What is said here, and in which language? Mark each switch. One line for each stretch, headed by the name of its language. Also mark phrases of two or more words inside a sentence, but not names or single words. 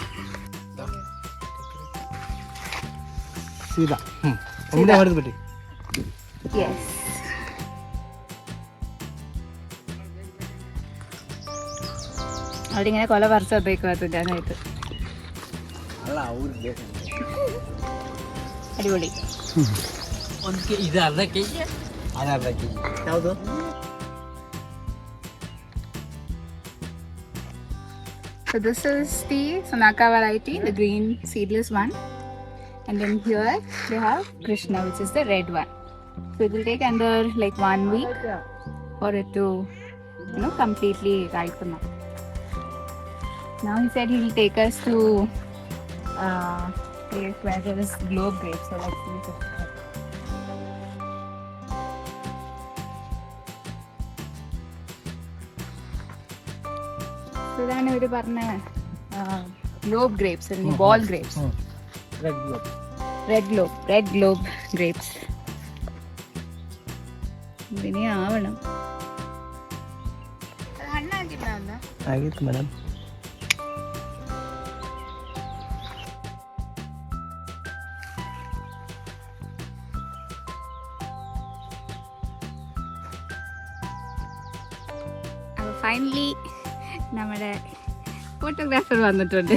Malayalam: യെസ്, അവരിങ്ങനെ കൊല പറിച്ചത്തേക്കും ഞാനായിട്ട്. അടിപൊളി.
English: So this is the Sonaka variety, the green seedless one, and then here they have Krishna, which is the red one. So it will take under like 1 week for it to, completely ripen up. Now he said he will take us to place where there is globe grapes. So let's see.
Malayalam: So ഇതാണ് ഇവര് പറഞ്ഞ
English: globe grapes,
Malayalam: അല്ലെങ്കിൽ
English: ball grapes. red globe grapes.
Malayalam: ഇതിനെ ആവണം.
Kannada: ಆಗಿತ್ತು ಮೇಡಮ್.
Malayalam: ഫൈനലി നമ്മുടെ ഫോട്ടോഗ്രാഫർ വന്നിട്ടുണ്ട്.